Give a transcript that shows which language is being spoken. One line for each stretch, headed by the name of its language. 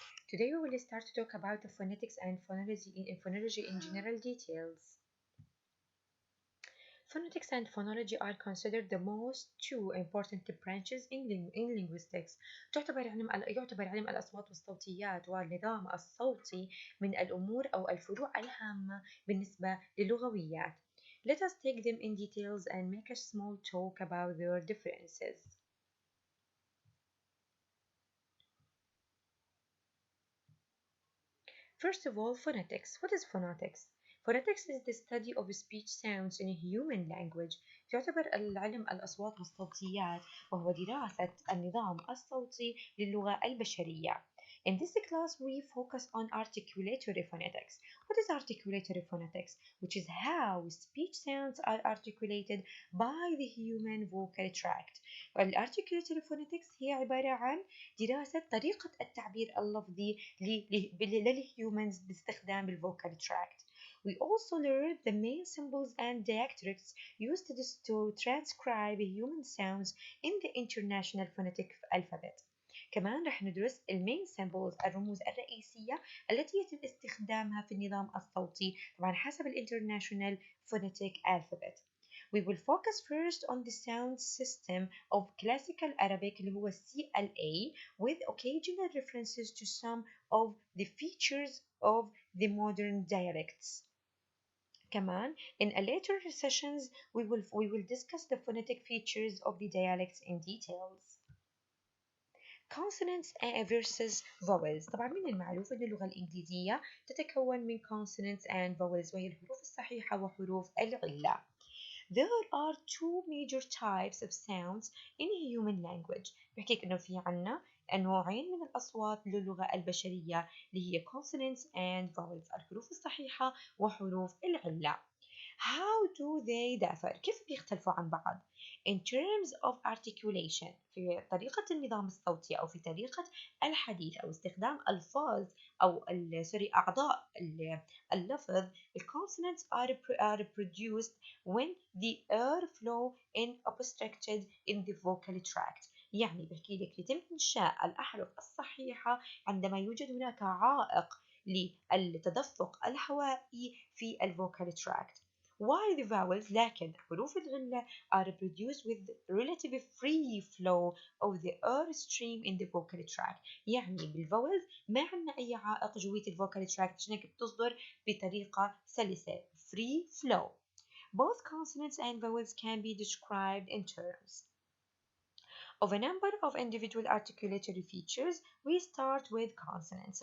English: Today we will start to talk about the phonetics and phonology in general details. Phonetics and phonology are considered the most two important branches in linguistics.
Arabic: يعتبر علم الأصوات والصوتيات والنظام الصوتي من الأمور أو الفروع الهامة بالنسبة للغويات.
English: Let us take them in details and make a small talk about their differences. First of all, phonetics. What is phonetics? Phonetics is the study of speech sounds in a human language.
Arabic: يعتبر العلم الأصوات والصوتيات وهو دراسة النظام الصوتي للغة البشرية.
English: In this class, we focus on articulatory phonetics. What is articulatory phonetics? Which is how speech sounds are articulated by the human vocal tract.
Arabic: والarticulatory phonetics هي عبارة عن دراسة طريقة التعبير اللفظي للهيومنز باستخدام الفوكال تراكت.
English: We also learned the main symbols and diacritics used to transcribe human sounds in the International Phonetic Alphabet.
Arabic: كمان رح ندرس المين سيمبلز الرموز الرئيسية التي يتم استخدامها في النظام الصوتي طبعا حسب الانترناشونال فونيتيك alphabet.
English: We will focus first on the sound system of classical Arabic
Arabic: اللي هو
English: CLA with occasional references to some of the features of the modern dialects.
Arabic: كمان,
English: in a later sessions, we will discuss the phonetic features of the dialects in details. Consonants versus vowels.
Arabic: طبعا من المعروف أن اللغة الإنجليزية تتكون من
English: consonants and vowels
Arabic: وهي الحروف الصحيحة وحروف العلة.
English: There are two major types of sounds in human language.
Arabic: بحكيك إنه في عنا نوعين من الأصوات للغة البشرية اللي هي
English: consonants and vowels
Arabic: الحروف الصحيحة وحروف العلة.
English: How do they differ؟
Arabic: كيف بيختلفوا عن بعض؟
English: In terms of articulation
Arabic: في طريقة النظام الصوتي أو في طريقة الحديث أو استخدام ألفاظ أو أعضاء اللفظ
English: consonants are produced when the air flow is obstructed in the vocal tract.
Arabic: يعني بحكي لك يتم إنشاء الأحرف الصحيحة عندما يوجد هناك عائق للتدفق الهوائي في الفوكال تراكت.
English: While the vowels
Arabic: لكن حروف الغلة
English: are produced with relative free flow of the air stream in the vocal tract.
Arabic: يعني بالفowels ما عندنا أي عائق جوية الفوكال تراكت عشان هيك بتصدر بطريقة سلسة free flow.
English: Both consonants and vowels can be described in terms of a number of individual articulatory features. We start with consonants.